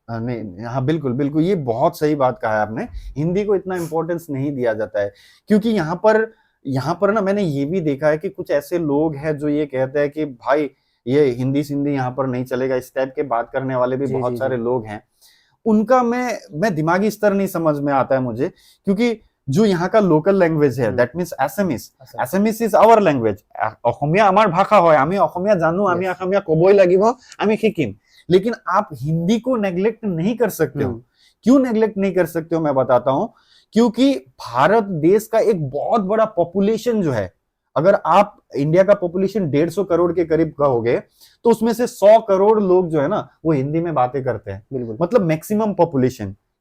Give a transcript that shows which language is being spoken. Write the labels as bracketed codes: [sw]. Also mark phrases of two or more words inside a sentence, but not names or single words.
[hi] नहीं, हाँ बिल्कुल बिल्कुल, ये बहुत सही बात कहा है आपने। हिंदी को इतना इंपॉर्टेंस नहीं दिया जाता है, क्योंकि यहाँ पर ना मैंने ये भी देखा है कि कुछ ऐसे लोग हैं जो ये कहते हैं कि भाई ये हिंदी सिंधी यहाँ पर नहीं चलेगा, इस टाइप के बात करने वाले भी बहुत सारे लोग हैं। उनका मैं दिमागी स्तर नहीं समझ में आता है मुझे, क्योंकि जो यहाँ का [en] local language [hi] है, [en] that means Assamese is our language. [as] অসমীয়া আমার ভাষা হয়, আমি অসমীয়া জানো, আমি অসমীয়া কবই লাগিব, আমি শিকিম। [hi] लेकिन आप हिंदी को नेग्लेक्ट नहीं कर सकते हो। क्यों नेग्लेक्ट नहीं कर सकते हो, मैं बताता हूं। क्योंकि भारत देश का एक बहुत बड़ा पॉपुलेशन जो है, अगर आप इंडिया का पॉपुलेशन 150 करोड़ के करीब कहोगे, तो उसमें से 100 करोड़ लोग जो है ना, वो हिंदी में बातें करते हैं, मतलब मैक्सिमम पॉपुलेशन।